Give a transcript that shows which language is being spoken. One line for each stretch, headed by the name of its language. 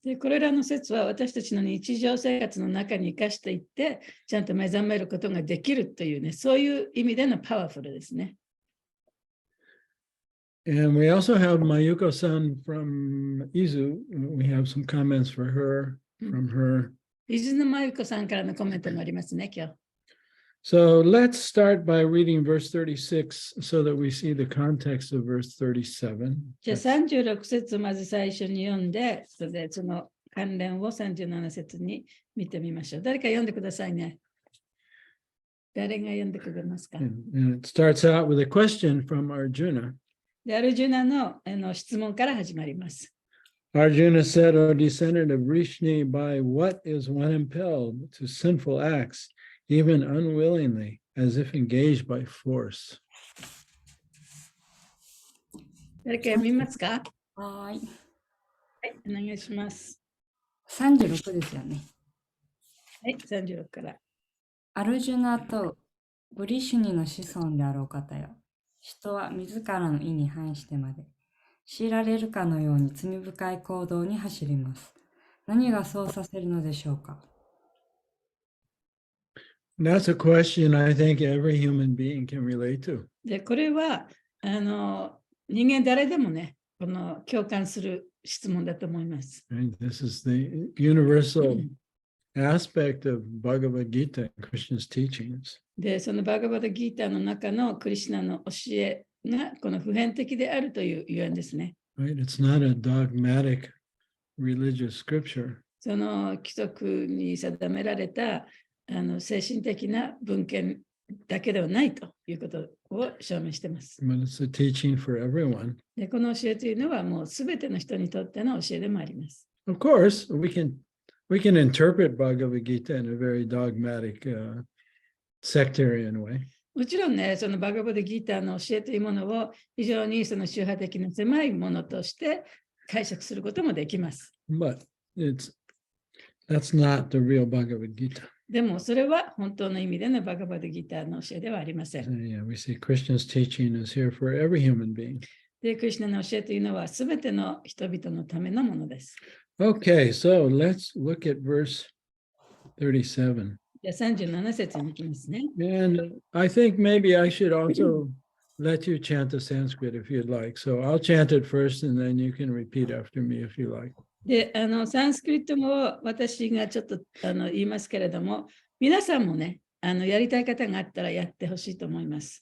Japanese: で、これらの説は私たちの日常生活の中に生かしていって、ちゃんと目覚めることができるというね、そういう意味でのパワフルですね。
English: And we also have Mayuko-san from Izu. We have some comments for her, from her.
Japanese: 伊豆のまゆこさんからのコメントもありますね、今日。
English: So let's start by reading verse 36 so that we see the context of verse 37.
Japanese: じゃあ36節をまず最初に読んで、それでその関連を37節に見てみましょう。誰か読んでくださいね。誰が読んでくれますか？
English: And it starts out with a question from Arjuna.
Japanese: で、アルジュナの質問から始まります。
English: Arjuna said, O descendant of Vrishni, by what is one impelled to sinful acts, even unwillingly, as if engaged by force?
Japanese: 誰か読みますか？はい。はい、お願いします。 36ですよね。はい、36から。アルジュナとブリシュニの子孫であろう方よ。人は自らの意に反してまで、強いられるかのように罪深い行動に走ります。何がそうさせるのでしょうか？
English: That's a question I think every human being can relate to.
Japanese: で、これは人間誰でもね、この共感する質問だと思います。
English: Right? This is the universal aspect of Bhagavad Gita and Krishna's teachings.
Japanese: で、そのバガバダギーターの中のクリシュナの教えがこの普遍的であるというゆえんですね。
English: Right? It's not a dogmatic religious scripture.
Japanese: その規則に定められた精神的な文献だけではないということを証明しています。
English: But it's a teaching for everyone.
Japanese: で、この教えというのはもうすべての人にとっての教えでもあります。
English: Of course, we can interpret Bhagavad Gita in a very dogmatic, sectarian way.
Japanese: もちろんね、そのバガバダギーターの教えというものを非常にその宗派的な狭いものとして解釈することもできます。
English: But that's not the real Bhagavad Gita.
Japanese: でもそれは本当の意味でのバガバダギーターの教えではありません。
English: Yeah, we see Krishna's teaching is here for every human being.
Japanese: で、クリシュナの教えというのはすべての人々のためのものです。
English: Okay, so let's look at verse 37.
Japanese: じゃあ37節に行きますね。
English: And I think maybe I should also let you chant the Sanskrit if you'd like. So I'll chant it first and then you can repeat after me if you like.
Japanese: で、サンスクリットも私がちょっと言いますけれども、皆さんもね、やりたい方があったらやってほしいと思います。